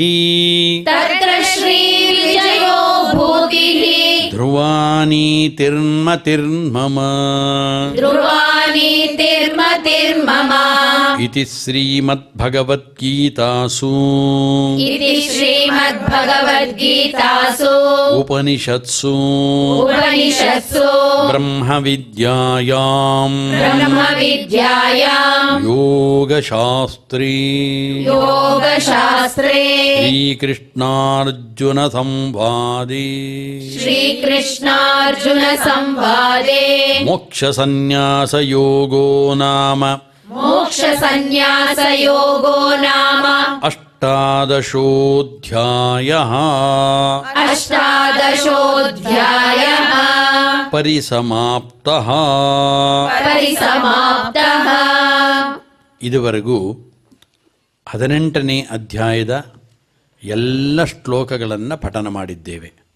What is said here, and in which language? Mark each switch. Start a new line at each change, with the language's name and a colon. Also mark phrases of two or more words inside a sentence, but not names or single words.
Sanskrit: तत्र श्री विजयो भूतिः ಧ್ರುವಾನೀತಿರ್ಮತಿರ್ಮಮ ಧ್ರುವಾನೀತಿರ್ಮತಿರ್ಮಮ इति श्रीमद्भगवद्गीतासु इति श्रीमद्भगवद्गीतासु ಉಪನಿಷತ್ಸು ಉಪನಿಷತ್ಸು ಬ್ರಹ್ಮವಿದ್ಯಾಯಾಂ ಬ್ರಹ್ಮವಿದ್ಯಾಯಾಂ ಯೋಗಶಾಸ್ತ್ರೇ ಯೋಗಶಾಸ್ತ್ರೇ श्रीकृष्णार्जुन संवादे श्रीकृष्णार्जुन संवादे मोक्षसन्यासयोगो नाम मोक्ष सन्यास योगो नाम ಅಷ್ಟಾದಶೋऽಧ್ಯಾಯಃ ಅಷ್ಟಾದಶೋऽಧ್ಯಾಯಃ ಪರಿಸಮಾಪ್ತಃ. ಪರಿಸಮಾಪ್ತಃ.
Kannada: ಇದುವರೆಗೂ 18ನೇ ಅಧ್ಯಾಯದ ಎಲ್ಲ ಶ್ಲೋಕಗಳನ್ನು ಪಠನ ಮಾಡಿದ್ದೇವೆ.